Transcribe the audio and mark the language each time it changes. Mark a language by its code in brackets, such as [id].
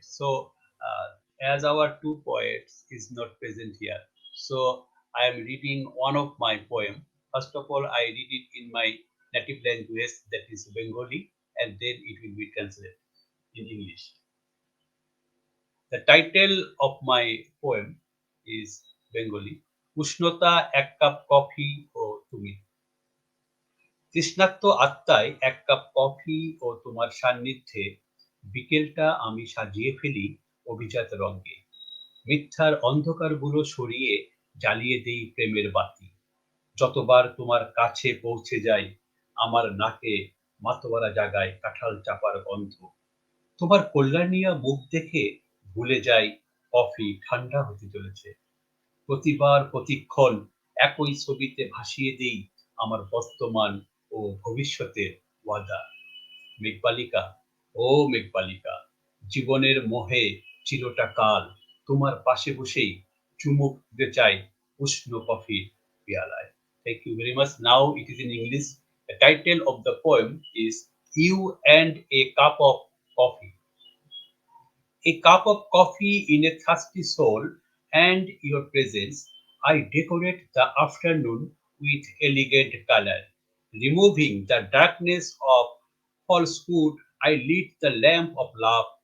[en] So, as our two poets is not present here, so I am reading one of my poem. First of all, I read it in my native language, that is Bengali, and then it will be translated in English. The title of my poem is Bengali. [bn] Ushnota ek cup coffee o tumi. তৃষ্ণার্ত আত্মায় এক cup coffee ও তোমার সান্নিধ্যে বিকেলটা আমি সাজিয়ে ফেলি অভিজাত রঙে। মিথ্যার অন্ধকারগুলো সরিয়ে জ্বালিয়ে দেই প্রেমের বাতি। যতবার তোমার কাছে পৌঁছে যাই আমার নাকে মাতোয়ারা জাগায় কাঁঠাল চাপার গন্ধ। তোমার কল্যাণিয়া মুখ দেখে ভুলে যাই কফি ঠান্ডা হতে চলেছে। প্রতিবার প্রতিক্ষণ একই ছবিতে ভাসিয়ে দেই আমার বর্তমান ও ভবিষ্যতের ওয়াদা। মেঘবালিকা, ও মেঘবালিকা, জীবনের মোহে চিরটা কাল তোমার পাশে বসেই চুমুক দিতে চাই উষ্ণ কফির পেয়ালায়। [en] Thank you very much. Now it is in English. The title of the poem is You and a Cup of Coffee. A cup of coffee in a thirsty soul, and your presence, I decorate the afternoon with elegant color. Removing the darkness of falsehood, I lit the lamp of love.